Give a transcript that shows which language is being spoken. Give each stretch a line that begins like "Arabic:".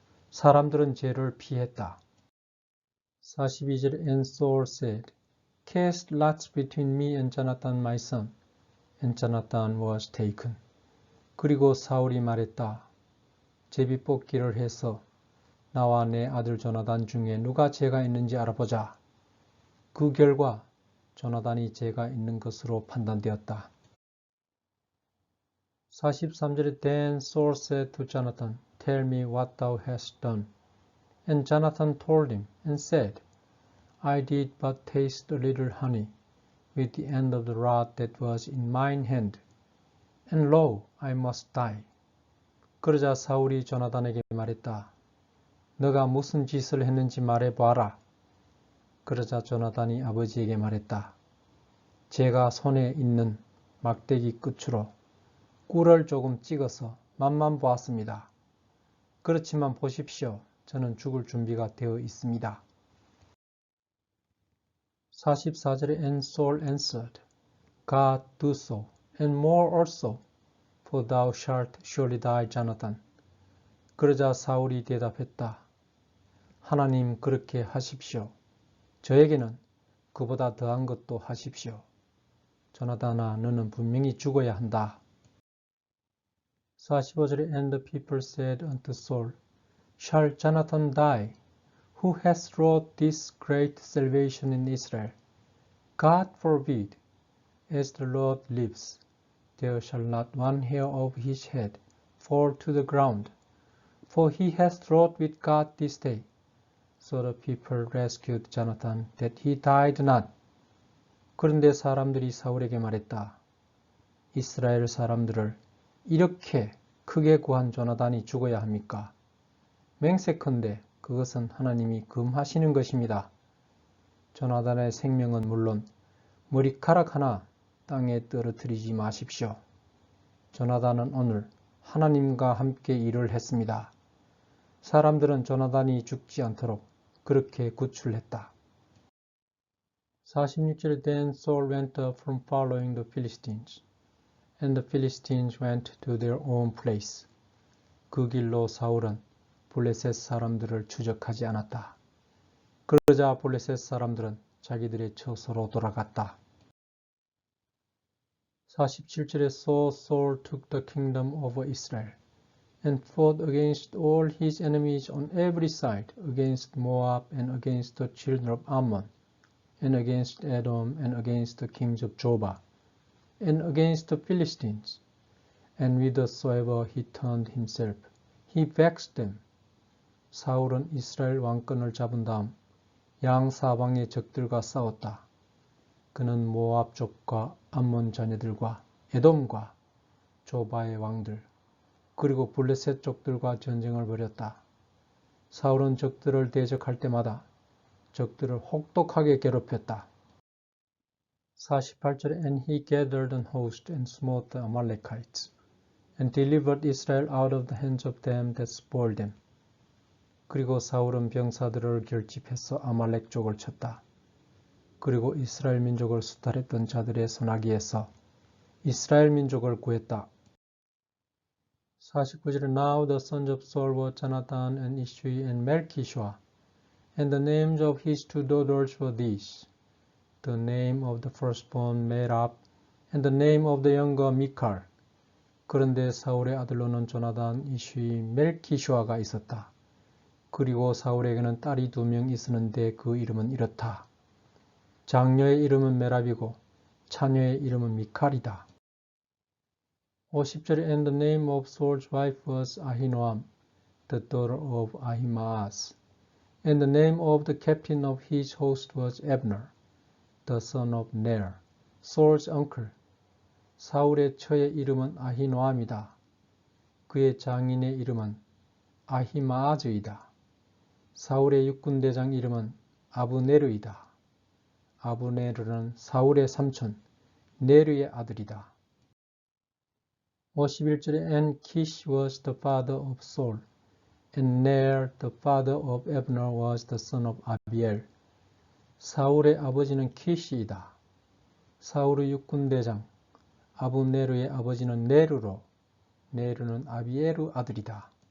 Korean: 사람들은 죄를 피했다. 42절
English: And Saul said, Cast lots between me and Jonathan my son. And Jonathan was taken.
Korean: 그리고 사울이 말했다. 제비뽑기를 해서 나와 내 아들 조나단 중에 누가 죄가 있는지 알아보자. 그 결과 조나단이 죄가 있는 것으로 판단되었다. 43절에
English: Then Saul said to Jonathan, Tell me what thou hast done. And Jonathan told him and said, I did but taste a little honey with the end of the rod that was in mine hand. And lo, I must die.
Korean: 그러자 사울이 조나단에게 말했다. 너가 무슨 짓을 했는지 말해봐라. 그러자 조나단이 아버지에게 말했다. 제가 손에 있는 막대기 끝으로 꿀을 조금 찍어서 맛만 보았습니다. 그렇지만 보십시오. 저는 죽을 준비가 되어 있습니다. 44절에
English: And Saul answered, God do so, and more also, for thou shalt surely die, Jonathan.
Korean: 그러자 사울이 대답했다. 하나님 그렇게 하십시오. 저에게는 그보다 더한 것도 하십시오. 조나단아, 너는 분명히 죽어야 한다. 45절에
English: And the people said unto Saul, Shall Jonathan die, who has wrought this great salvation in Israel? God forbid, as the Lord lives, there shall not one hair of his head fall to the ground, for he hath wrought with God this day. So the people rescued Jonathan, that he died not.
Korean: 그런데 사람들이 사울에게 말했다. 이스라엘 사람들을 이렇게 크게 구한 조나단이 죽어야 합니까? 맹세컨대 그것은 하나님이 금하시는 것입니다. 조나단의 생명은 물론 머리카락 하나 땅에 떨어뜨리지 마십시오. 조나단은 오늘 하나님과 함께 일을 했습니다. 사람들은 조나단이 죽지 않도록 그렇게 구출했다. 46절
English: Then Saul went up from following the Philistines, and the Philistines went to their own place.
Korean: 그 길로 사울은 블레셋 사람들을 추적하지 않았다. 그러자 블레셋 사람들은 자기들의 처소로 돌아갔다. 47절에
English: So Saul took the kingdom over Israel, and fought against all his enemies on every side, against Moab, and against the children of Ammon, and against Edom, and against the kings of Jobah, and against the Philistines. And whithersoever he turned himself, he vexed them.
Korean: 사울은 이스라엘 왕권을 잡은 다음 양사방의 적들과 싸웠다. 그는 모압 족과 암몬 자녀들과 에돔과 조바의 왕들 그리고 블레셋 족들과 전쟁을 벌였다. 사울은 적들을 대적할 때마다 적들을 혹독하게 괴롭혔다. 48절에
English: And he gathered an host and smote the Amalekites and delivered Israel out of the hands of them that spoiled them.
Korean: 그리고 사울은 병사들을 결집해서 아말렉족을 쳤다. 그리고 이스라엘 민족을 수탈했던 자들의 손아귀에서 이스라엘 민족을 구했다. 49절에
English: Now the sons of Saul were Jonathan and Ishui and Melchishua, and the names of his two daughters were these, the name of the firstborn Merab, and the name of the younger Michal.
Korean: 그런데 사울의 아들로는 조나단, 이슈이, 멜키슈아가 있었다. 그리고 사울에게는 딸이 2명 있었는데 그 이름은 이렇다. 장녀의 이름은 메랍이고 차녀의 이름은 미칼이다. 50절에
English: And the name of Saul's wife was Ahinoam, the daughter of Ahimaaz. And the name of the captain of his host was Abner, the son of Ner, Saul's uncle.
Korean: 사울의 처의 이름은 아히노암이다. 그의 장인의 이름은 아히마아즈이다. 사울의 육군대장 이름은 아브네르이다. 아브네르는 사울의 삼촌 네르의 아들이다. 51절에
English: And Kish was the father of Saul, and Ner the father of Abner was the son of Abiel.
Korean: 사울의 아버지는 키시이다. 사울의 육군대장 아브네르의 아버지는 네르로 네르는 아비에르 아들이다.